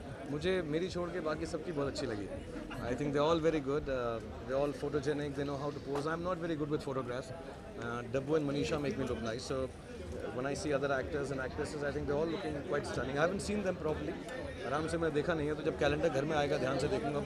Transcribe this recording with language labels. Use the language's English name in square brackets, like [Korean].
[Hindi] मुझे मेरी छोड़ के बाकी सबकी बहुत अच्छी लगी. [English] I think they're all very good. They're all photogenic. They know how to pose. I'm not very good with photographs. Dabbu and Manisha make me look nice. So when I see other actors and actresses, I think they're all looking quite stunning. I haven't seen them properly. [Hindi] आराम से मैं देखा नहीं है, तो जब calendar घर में आएगा ध्यान से देखूंगा.